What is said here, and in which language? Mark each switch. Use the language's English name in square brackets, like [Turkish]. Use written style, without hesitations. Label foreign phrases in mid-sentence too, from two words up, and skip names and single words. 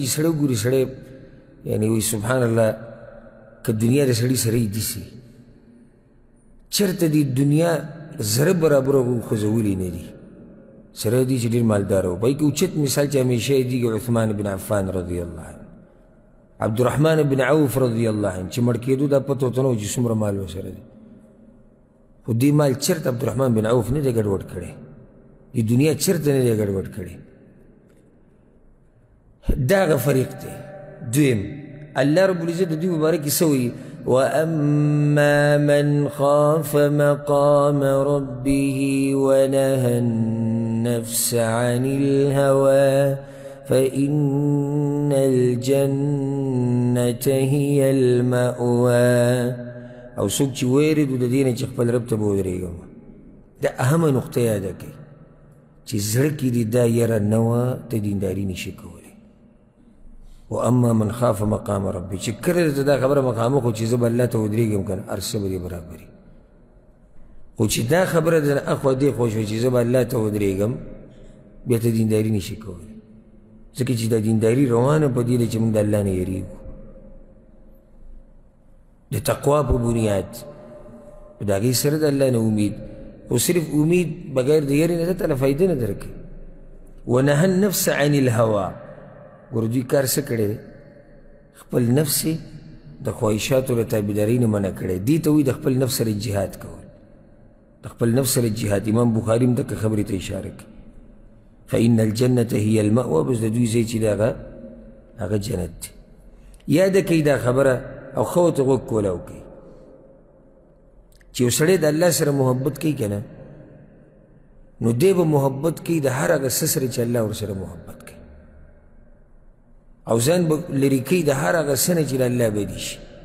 [Pashto] چې سړی وګوري سړی یعنې وایي [Arabic] سبحان الله [Pashto] که دنیا د سړي سره یې دسي چېرته دې دنیا زره برابر هغوی خوځولي نه دي سره دی چې ډېر مالداره و په کې اوچت مثال چې همیشه یې دیږي عثمان بن عفان [Arabic] رضی الله عنه [Pashto] عبدالرحمن بن عوف [Arabic] رضی الله عنه [Pashto] چې مړ کېدو دا پته ورته نه و چې څومره مال ورسره دی خو دې مال چېرته عبدالرحمن بن عوف نه دی ګډوډ کړی دې دنیا چېرته نه دی ګډوډ کړی دا هغه فریق دی دویم الله رب العزت د دوی مبارک کې څه وایي [Arabic] وأما من خاف مقام ربه ونهى النفس عن الهوى فإن الجنة هي المأوى [Pashto] او څوک چې ویرېدو د دې نه چې خپل رب ته به ودرېږم دا اهمه نقطه یاده کړئ چې زړه کې دې دا یره نه وه ته دینداري نشي کولی [Arabic] واما من خاف مقام ربي [Pashto] چې کله ته دا خبره مقامه خو چې زه به الله ته ودرېږم که نه هر څه به دې برابري خو چې دا خبره د اخوا دې خوا شوه چې زه به الله ته ودرېږم بیا ته دینداري نشي کولی ځکه چې دا دینداري روانه په دې ده چې موږ د الله نه یېرېږو د تقوا په بنیاد په د هغې سره د الله نه امید خو صرف امید بغیر د یېرې نه ده تعالی فایده نه درکوي [Arabic] ونهى النفس عن الهوى [Pashto] ګوره دوی کار څه کړی دی خپل نفس یې د خواهشاتو له تابعدارۍ نه منع کړی دې ته وایي د خپل نفس سره جهاد کول د خپل نفس سره جهاد امام بخاري هم دقه خبرې ته اشاره کوي [Arabic] فإن الجنة هي المأوى [Pashto] بس د دوی ځای چې د هغه جنت دی یاده کوي دا خبره او ښه ورته غوږ کولاو کوي چې یو سړی د الله سره محبت کوي که نه نو دی به محبت کوي د هر هغه څه سره چې الله ورسره محبت کوي او ځان به لرې کوي د هر هغه څه نه چې د الله بدي شي